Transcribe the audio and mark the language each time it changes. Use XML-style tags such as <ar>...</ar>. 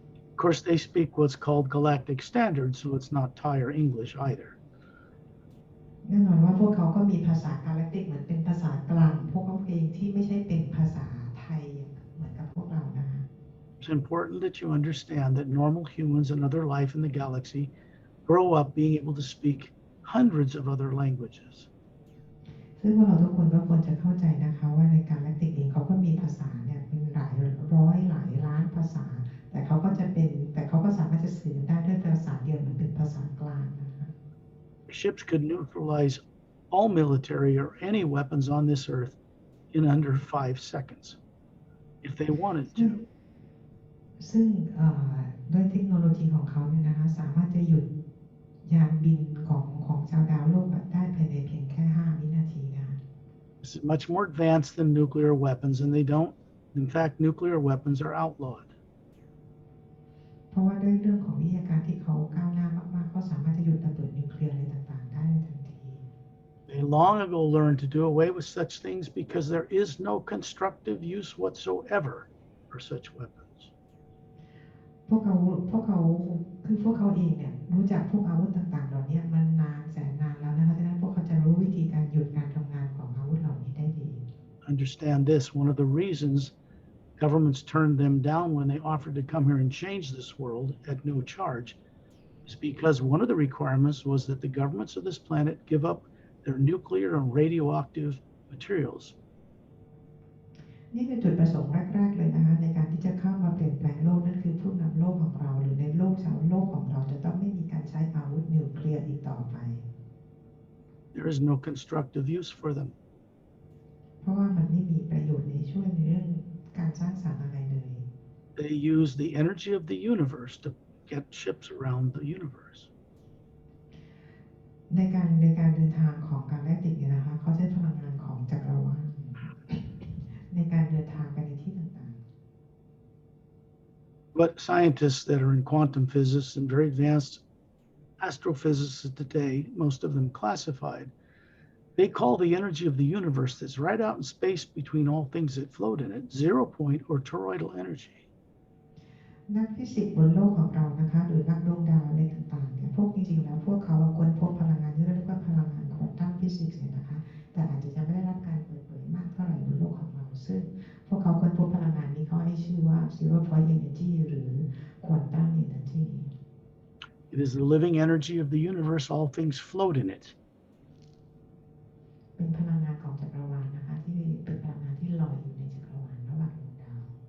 <en>Of course, they speak what's called Galactic Standard, so it's not Thai or English either.</en> <th>แน่นอนว่าพวกเขาก็มีภาษา Galactic เหมือนเป็นภาษากลางพวกเขาเองที่ไม่ใช่เป็นภาษาไทยเหมือนกับพวกเรานะคะ</th> <en>It's important that you understand that normal humans and other life in the galaxy grow up being able to speak hundreds of other languages.</en> <th>ซึ่งพวกเราทุกคนก็ควรจะเข้าใจนะคะว่าใน Galactic เองเขาก็มีภาษาเนี่ยเป็นหลายร้อยหลายล้านภาษาแต่เขาก็สามารถจะสื่อได้ด้วยภาษาเดียวเหมือนเป็นภาษากลางนะคะ</th> <en>Ships could neutralize all military or any weapons on this Earth in under 5 seconds if they wanted to.</en> <th>ซึ่งด้วยเทคโนโลยีของเขาเนี่ยนะคะสามารถจะหยุดยานบินของชาวดาวโลกได้ภายในเพียงแค่5 วินาทีนะคะ</th> <en>This is much more advanced than nuclear weapons, and in fact, nuclear weapons are outlawed.</en> <th>เพราะว่าด้วยเรื่องของวิทยาการที่เขาก้าวหน้ามากๆเขาสามารถจะหยุดระเบิดนิวเคลียร์อะไรต่างๆได้ในทันที</th> <en>They long ago learned to do away with such things because there is no constructive use whatsoever for such weapons.</en> <th>พวกเขาคือพวกเขาเองเนี่ยรู้จักพวกอาวุธต่างๆเหล่านี้มันนานแสนนานแล้วนะคะฉะนั้นพวกเขาจะรู้วิธีการหยุดการทำงานของอาวุธเหล่านี้ได้ดี</th> <en>Understand this, one of the reasons governments turned them down when they offered to come here and change this world at no charge is because one of the requirements was that the governments of this planet give up their nuclear and radioactive materials.</en> <th>นี่คือจุดประสงค์แรกๆเลยนะคะในการที่จะเข้ามาเปลี่ยนแปลงโลกนั่นคือผู้นำโลกของเราหรือในโลกชาวโลกของเราจะต้องไม่มีการใช้อาวุธนิวเคลียร์อีกต่อไป</th> <en>There is no constructive use for them.</en> <th>เพราะว่ามันไม่มีประโยชน์ในช่วยในเรื่องการสร้างสรรค์อะไรเลย</th> <en>They use the energy of the universe to get ships around the universe.</en> <th>ในการเดินทางของการแลกติดเนี่ยนะคะเขาใช้พลังงานของจักรวาลในการเดินทางไปในที่ต่างๆ</th> <en>But scientists that are in quantum physics and very advanced astrophysicists today, most of them classified, they call the energy of the universe that's right out in space between all things that float in it, 0-point or toroidal energy.</en> <th>นักฟิสิกส์บนโลกของเรานะคะหรือนักดวงดาวอะไรต่างๆเนี่ยพวกจริงๆแล้วพวกเขาค้นพบพลังงานที่เรียกว่าพลังงานควอนตัมฟิสิกส์เนี่ยนะคะแต่อาจจะยังไม่ได้รับการเปิดเผยมากเท่าไหร่บนโลกของเราซึ่งพวกเขาค้นพบพลังงานนี้เขาให้ชื่อว่า zero point energy หรือ quantum energy</th> <en>It is the living energy of the universe, all things float in it.</en> <th>เป็นพลังงานของจักรวาลนะคะที่เป็นพลังงานที่ลอยอยู่ในจักรวาลระหว่างดวงดาว</th>